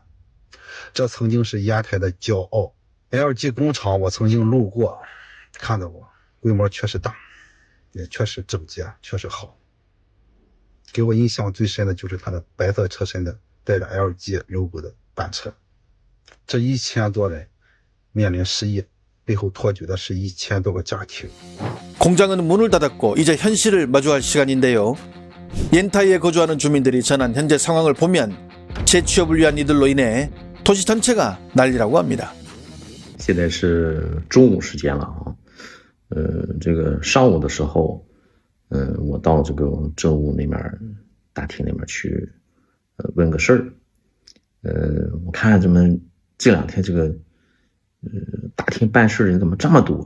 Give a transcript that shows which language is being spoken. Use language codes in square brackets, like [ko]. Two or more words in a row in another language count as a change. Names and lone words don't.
[zh] 这曾经是烟台的骄傲。LG 工厂我曾经路过，看到过，规模确实大，也确实整洁，确实好。给我印象最深的就是它的白色车身的带着 LG logo 的班车。这1000多人面临失业，背后托举的是1000多个家庭。 [ko] 공장은 문을 닫았고 이제 현실을 마주할 시간인데요. 옌타이에 거주하는 주민들이 전한 현재 상황을 보면 재취업을 위한 이들로 인해 도시 전체가 난리라고 합니다. [zh] 现在是中午时间了啊，这个上午的时候，我到这个政务那边大厅那边去，问个事儿，我看怎么这2天这个，大厅办事人怎么这么多？